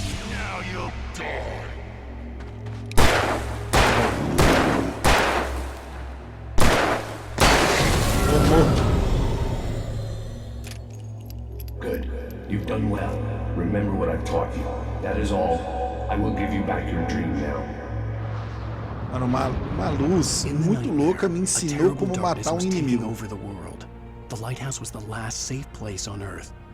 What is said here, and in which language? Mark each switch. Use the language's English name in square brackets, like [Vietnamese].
[English] Now you'll die. Good. You've done well. Remember what I've taught you. That is all. I will give you back your dream now. [Portuguese] Mano, uma luz muito louca me ensinou como matar um inimigo. [English] Over the world. The lighthouse was the last safe place on Earth.